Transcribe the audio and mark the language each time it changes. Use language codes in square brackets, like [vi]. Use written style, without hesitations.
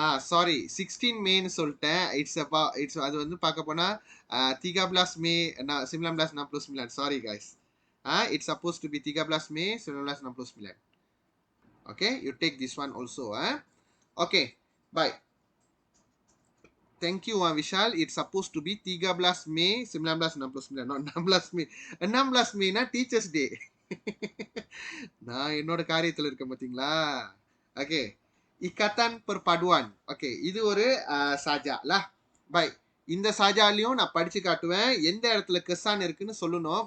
[ta] Sorry, 16 Mayன்னு சொல்லிட்டேன். It's அது வந்து பார்க்க போனா 13 Mei 1969. [en] Sorry guys. It's supposed to be 13 Mei 1969. Okay, you take this one also. Okay, bye. Thank you, Vishal. It's supposed to be 13 Mei 1969, not 16 Mei. 16 Mei na Teachers Day. [ta] நான் என்னோட காரியத்தில் இருக்க பார்த்தீங்களா. [ms] ஓகே, ikatan perpaduan. [ta] Okay, இது ஒரு சாஜா lah. By, இந்த சாஜாலையும் நான் படிச்சு காட்டுவேன். எந்த இடத்துல kesan இருக்குன்னு சொல்லணும்.